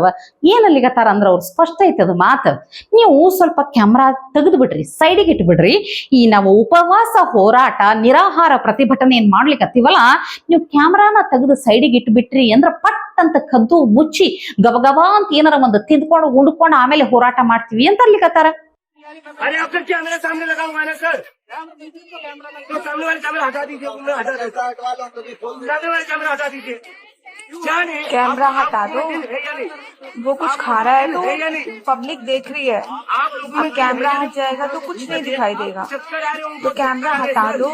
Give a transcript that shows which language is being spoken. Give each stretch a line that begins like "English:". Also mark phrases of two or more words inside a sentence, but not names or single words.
Kannada: ಏನಲ್ಲಿಗತ್ತಾರ ಅಂದ್ರ ಅವ್ರು ಸ್ಪಷ್ಟ ಐತದ ಮಾತು. ನೀವು ಸ್ವಲ್ಪ ಕ್ಯಾಮ್ರಾ ತೆಗೆದು ಬಿಡ್ರಿ, ಸೈಡಿಗೆ ಇಟ್ಬಿಡ್ರಿ. ಈ ನಾವು ಉಪವಾಸ ಹೋರಾಟ ನಿರಾಹಾರ ಪ್ರತಿಭಟನೆ ಏನ್ ಮಾಡ್ಲಿಕ್ಕತ್ತೀವಲ್ಲ, ನೀವು ಕ್ಯಾಮ್ರಾನ ತೆಗೆದು ಸೈಡಿಗೆ ಇಟ್ಬಿಟ್ರಿ ಅಂದ್ರ ಪಟ್ ಅಂತ ಕದ್ದು ಮುಚ್ಚಿ ಗಬಗಬಾ ಅಂತ ಏನಾರ ಒಂದು ತಿಂದ್ಕೊಂಡು ಉಂಡ್ಕೊಂಡು ಆಮೇಲೆ ಹೋರಾಟ ಮಾಡ್ತೀವಿ ಅಂತ ಅಲ್ಲಿಗತ್ತಾರ.
Hindi: अरे आपका कैमरा सामने लगा हुआ है ना सर, तो सामने वाले कैमरा हटा दीजिए, सामने वाले कैमरा हटा दीजिए। कैमरा हटा दो, वो कुछ खा रहा है तो पब्लिक देख रही है। अब कैमरा हट जाएगा तो कुछ नहीं दिखाई देगा, तो कैमरा हटा दो।